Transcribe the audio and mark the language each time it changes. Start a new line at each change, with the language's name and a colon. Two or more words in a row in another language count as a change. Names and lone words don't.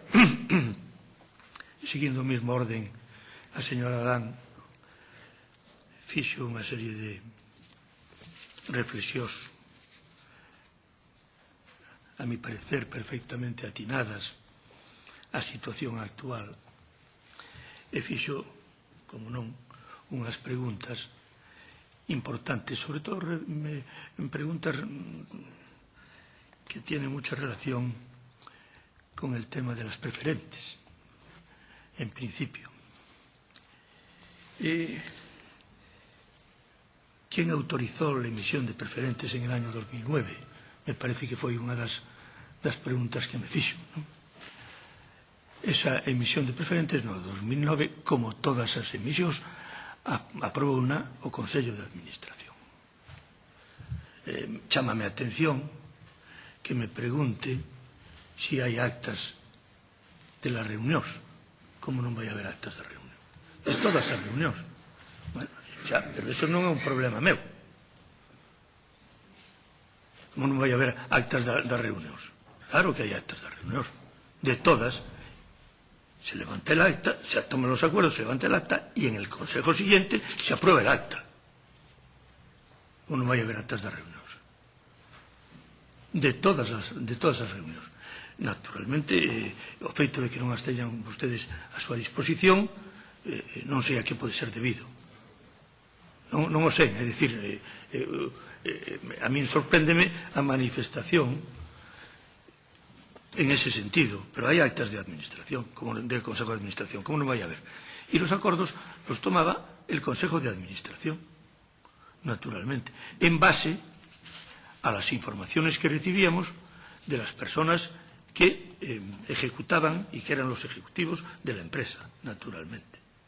Galician: Seguindo o mesmo orden, a señora Adán fixo unha serie de reflexións,
Spanish: a mi parecer
Galician: perfectamente atinadas á situación actual, e fixo, como non, unhas preguntas importantes,
Spanish: sobre todo preguntas que tienen mucha relación con el tema de las preferentes, en principio. ¿Quién autorizó la emisión de preferentes en el año 2009?
Galician: Me parece que foi unha das preguntas que me fixo, ¿no? Esa emisión de preferentes no 2009, como todas as emisións, aprobou o Consello de Administración. Chámame a atención que me pregunte si hai actas de las reunións. Como non vai haber actas de reunión? De todas as reunións. Bueno, xa, pero eso non é un problema meu. Como non vai haber actas das reunións? Claro que hai actas das reunións. De todas.
Spanish: Se levanta el acta, se toman los acuerdos, se levanta el acta y en el consejo siguiente se aprueba el acta.
Galician: Como non vai haber actas das reunións? De todas as reunións. Naturalmente, o feito de que non as teñan vostedes a súa disposición, non sei a que pode ser debido. Non o sei, é dicir, a min sorpréndeme a manifestación en ese sentido, pero hai actas de administración,
Spanish: como del Consejo de Administración,
Galician: como non vai haber.
Spanish: Y los acordos los tomaba el Consejo de Administración, naturalmente, en base a las informaciones que recibíamos de las personas que ejecutaban y que eran los ejecutivos de la empresa, naturalmente.